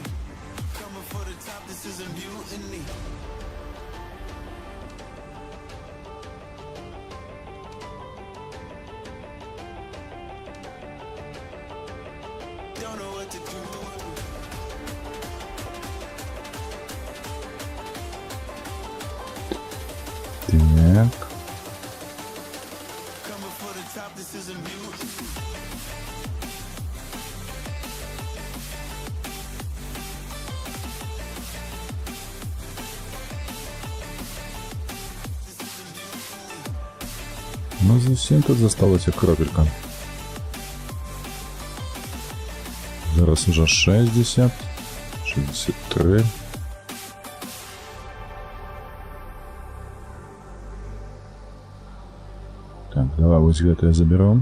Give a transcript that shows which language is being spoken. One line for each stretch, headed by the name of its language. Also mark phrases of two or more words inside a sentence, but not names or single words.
English: Coming for the top, this is a mutiny. Don't know what to do with me.
Belarusian: Так.
English: Coming for the top, this is a mutiny.
Belarusian: Ну, зовсім тут засталася кропелька. Зараз уже 60, 63. Так, давай вось гэтае заберем.